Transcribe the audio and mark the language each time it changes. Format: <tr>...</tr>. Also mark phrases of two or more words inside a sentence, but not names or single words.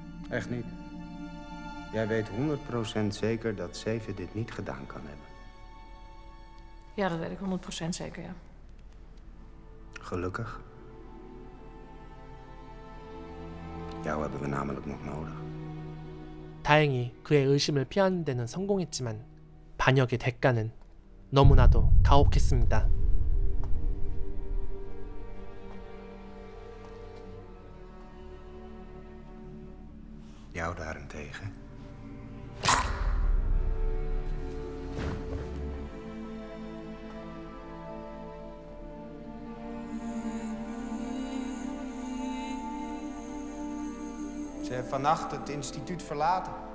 <nl>Echt niet. Jij weet 100% zeker dat Zeven dit niet gedaan kan hebben. Ja, dat weet ik 100% zeker, ja. Gelukkig. Jou hebben we namelijk nog nodig.</nl> <ko>다행히 그의 의심을 피하는 데는 성공했지만 반역의 대가는 너무나도 가혹했습니다.</ko> <nl>Jou daarentegen. Ze heeft vannacht het instituut verlaten.</nl>